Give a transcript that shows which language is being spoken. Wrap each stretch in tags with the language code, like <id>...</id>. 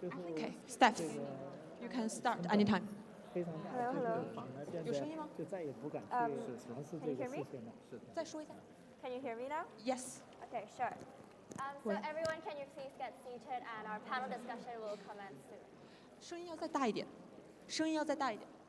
<en>Okay, Steph, you can start anytime.</en> <zh>非常大，有声音吗？就再也不敢去尝试这个事情了。再说一下。</zh> <en>Can you hear me now? Yes. Okay, sure. So everyone, can you please get seated and our panel discussion will commence soon.</en> <zh>声音要再大一点，声音要再大一点。</zh>